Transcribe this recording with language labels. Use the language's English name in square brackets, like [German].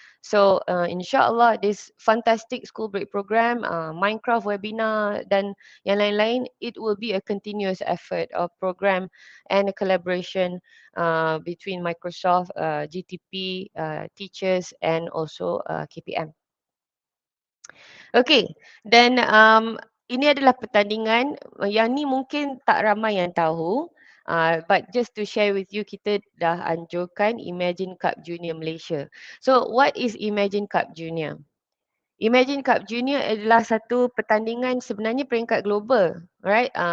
[English] So insyaAllah this fantastic school break program, Minecraft webinar [Malay] dan yang lain-lain, [English] it will be a continuous effort of program and a collaboration between Microsoft, GTP, teachers and also KPM. [Malay] Okay, dan ini adalah pertandingan yang ni mungkin tak ramai yang tahu. [English] But just to share with you, [Malay] kita dah anjurkan [English] Imagine Cup Junior Malaysia. So what is Imagine Cup Junior? [Malay] Imagine Cup Junior adalah satu pertandingan sebenarnya peringkat global, right?